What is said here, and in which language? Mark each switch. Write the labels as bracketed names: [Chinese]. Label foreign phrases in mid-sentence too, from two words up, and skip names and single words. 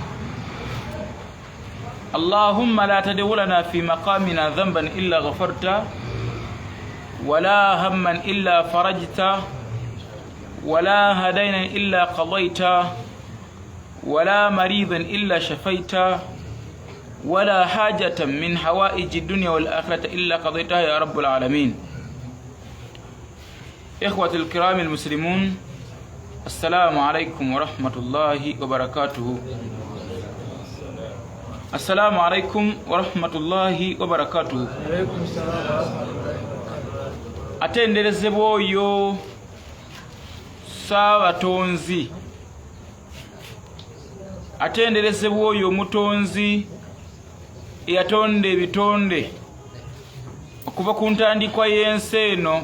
[Arabic] اللهم لا تدع لنا في مقامنا ذنبا إلا غفرته ولا هما إلا فرجته ولا هدينا إلا قضيته ولا مريضا إلا شفيته ولا حاجة من حوائج الدنيا والآخرة إلا قضيتها يا رب العالمين. إخوة الكرام المسلمون، السلام عليكم ورحمة الله وبركاته. السلام عليكم ورحمة الله وبركاته. [Ganda] atenderezebwa oyo Saabatonzi, atenderezebwa oyo Mutonzi eyatonda ebitonde okuva ku ntandikwa y'ensi eno.